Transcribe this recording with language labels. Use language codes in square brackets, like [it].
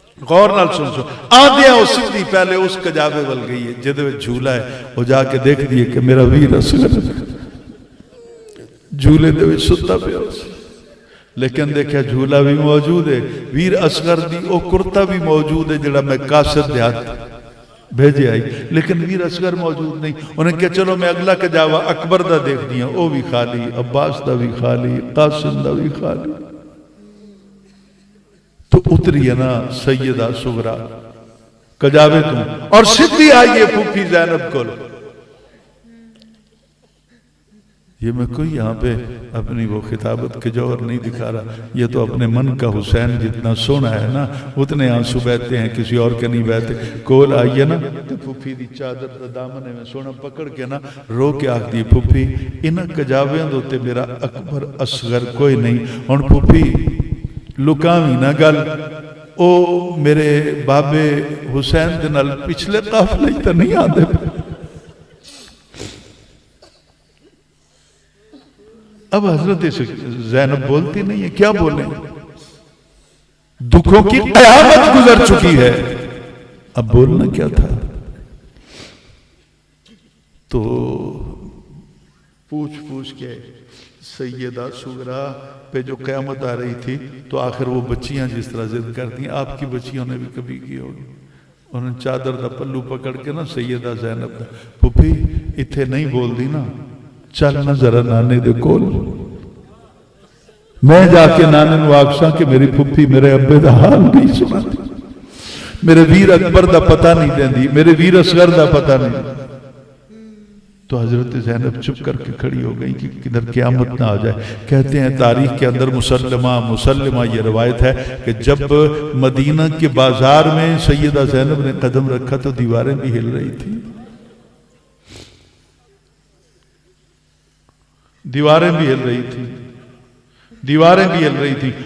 [pa] غور نال سن. آندھیاں اس سیدھی پہلے اس کجاوے ول گئی ہے جدے وچ جھولا ہے, وہ جا کے دیکھ دیئے کہ میرا ویر اصغر جھولے دے وچ ستا پیا. لیکن دیکھا جھولا بھی موجود ہے, ویر اصغر دی او کرتا بھی موجود ہے جڑا میں قاصد دیہات بھیجے آئی, لیکن ویر اصغر موجود نہیں. انہیں کہا چلو میں اگلا کجاوا اکبر دا دیکھ دیا, او بھی خالی, عباس دا بھی خالی, قاسم دا بھی خالی. [ur] تو اتری ہے نا سیدہ سغرا کجاوے تم, اور سدھی آئیے پھوپھی زینب کو. یہ میں کوئی یہاں پہ اپنی وہ خطابت کے جوہر نہیں دکھا رہا, یہ تو اپنے من کا حسین جتنا سونا ہے نا اتنے آنسو بہتے ہیں, کسی اور کے نہیں بہتے. [pa] کول آئیے نا تو پھوپھی دی چادر دا دامنے میں سونا پکڑ کے نا رو کے آکھ دی پھوپھی انہاں کجاویاں دوتے میرا اکبر اصغر کوئی نہیں. ہن پھوپھی لکاویں نہ گل, او میرے بابے حسین دے نال پچھلے قافلے تے نہیں آندے. [ur] اب حضرت زینب بولتی نہیں ہے, کیا بولیں, دکھوں کی قیامت گزر چکی ہے, اب بولنا کیا تھا. تو پوچھ کے سیدہ سغرا پہ جو قیامت آ رہی تھی تو آخر وہ بچیاں جس طرح ضد کرتی ہیں, آپ کی بچیوں نے بھی کبھی کی ہوگی. [pa] انہوں نے چادر دا پلو پکڑ کے نا سیدہ زینب دا, پھوپھی اتھے نہیں بول دی نا, چل نہ ذرا نانے دے کول. میں جا کے نانے نو آکساں کہ میری پھپھی میرے ابے دا حال نہیں سناتی، میرے ویر اکبر دا پتہ نہیں دیندی، میرے ویر اصغر دا پتہ نہیں. تو حضرت زینب چپ کر کے کھڑی ہو گئی کہ کدھر قیامت نہ آ جائے. [ur] کہتے ہیں تاریخ کے اندر مسلمہ یہ روایت ہے کہ جب مدینہ کے بازار میں سیدہ زینب نے قدم رکھا تو دیواریں بھی ہل رہی تھی، دیواریں بھی ہل رہی تھی، دیواریں بھی ہل رہی تھی.